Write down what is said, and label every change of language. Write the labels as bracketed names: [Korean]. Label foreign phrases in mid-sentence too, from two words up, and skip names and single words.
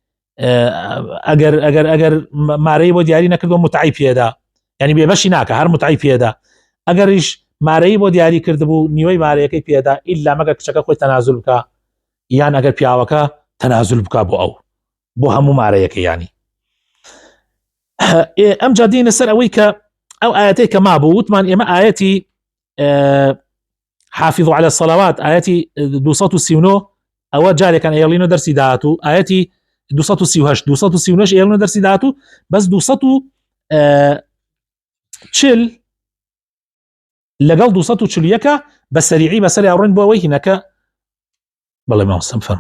[Central Kurdish] ئەگەر مارەی بۆ دیاری نەکردو متعی پێدا یعنی بێبەشی ناکە هەر متعی پێدا ئەگەریش مارەی بۆ دیاری کردبوو نیوەی مارەیەکەی پێدا ئیلا مەگە کچەکە خۆی تەنازل بکە یان ئەگەر پیاوەکە تەنازل بکە بۆ هەموو مارەیەکە ینی ئەم جادینە سەر ئەوەی کە ئەو ئاەتەی کە مابوو وتمان ئێمە ئاەتی [Arabic] حافظوا على الصلوات [Central Kurdish] ئاەتی 239 ئەوە جارێکان ئێڵینە دەرسی داهاتوو ئاەتی 238 239 ئێڵینە دەرسی داهاتوو بەس 240 لەگەڵ 241 بە سەریعی بەسەر ئەوڕێن بۆ ئەوەی هینەکە بەڵێ ماوەسم فەرمە